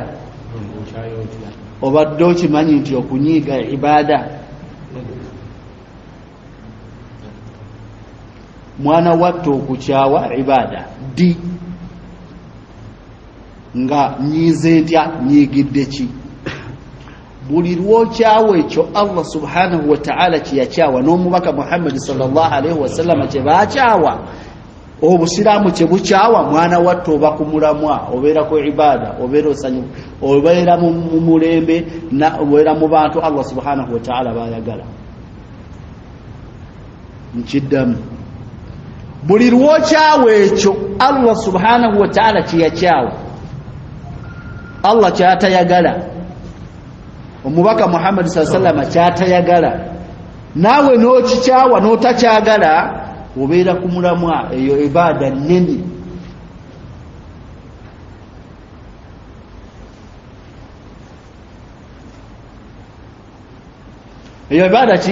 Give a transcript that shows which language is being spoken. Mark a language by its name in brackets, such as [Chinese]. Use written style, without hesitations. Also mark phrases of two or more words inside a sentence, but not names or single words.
[Ganda] Obadde okimanyi nti okunyiiga ibaada? Mwana wattu okukyawa ibaada ddi nga nyiize ntya nyiigidde ki? Buli lwokyawa ekyo [Arabic] الله سبحانه وتعالى [Ganda] kyeyakyawa n'omubaka Muhammad [Arabic] صلى الله عليه وسلم [Ganda] kyebaakyawa, obusiraamu kyebukyawa, mwana wattu oba kumulamwa, obeera ku ibaada, obeera osanyufu, obeera mu mulembe, obeera mu bantu [Arabic] الله سبحانه وتعالى [Ganda] bayagala. Nkiddamu, buli lwokyawa ekyo [Arabic] الله سبحانه وتعالى [Ganda] kyeyakyawa, Allah kyatayagala, omubaka Muhammad [Arabic] صلى الله عليه وسلم [Ganda] kyatayagala, naawe n'okikyawa n'otakyagala, obeera ku mulamwa. Eyo ibaada nnene. Eyo ibaada ki?